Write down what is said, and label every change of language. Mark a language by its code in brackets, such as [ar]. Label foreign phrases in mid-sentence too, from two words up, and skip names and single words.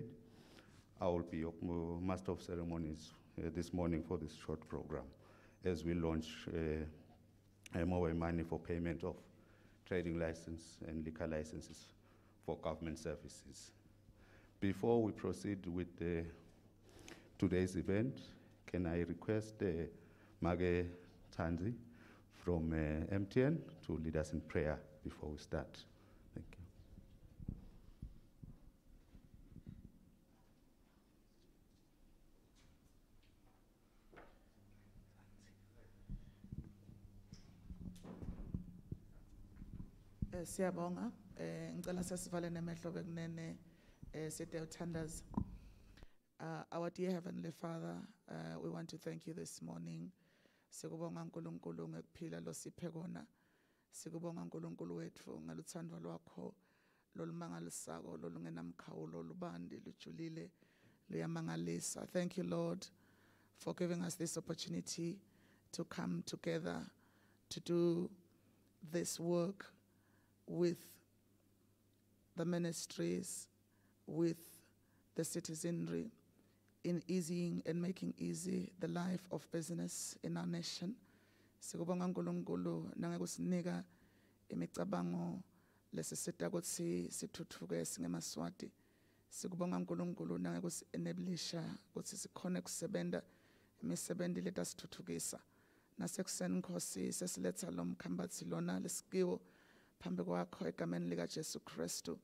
[en] I will be your master of ceremonies this morning for this short program as we launch MOA money for payment of trading license and liquor licenses for government services. Before we proceed with today's event, can I request Mage Tanzi from MTN to lead us in prayer before we start? Thank you. [ss] Siyabonga ngicela sesivale nemehlo bekunene sithe uthandaza. [en] Our dear Heavenly Father, we want to thank you this morning. [ss] Sikubonga uNkulunkulu ngekuphila losiphe kona. Sikubonga uNkulunkulu wethu ngaluthando lwakho lolumangalisako lolungenamkhawulo lubandi lujulile luyamangalisa. [en] Thank you, Lord, for giving us this opportunity to come together to do this work with the ministries, with the citizenry, in easing and making easy the life of business in our nation. [ss] Sikubonga uNkulunkulu nangekusinika imicabango lesisita ukuthi sithuthuke singemaswati. Sikubonga uNkulunkulu nangekusi-enablisha ukuthi sikhone kusebenta imisebenzi leta sithuthukisa. Nasekuseni Nkosi sesiletha lo mkhambathi lona lesikiwo phambi kwakho egameni lika Jesu Kristu.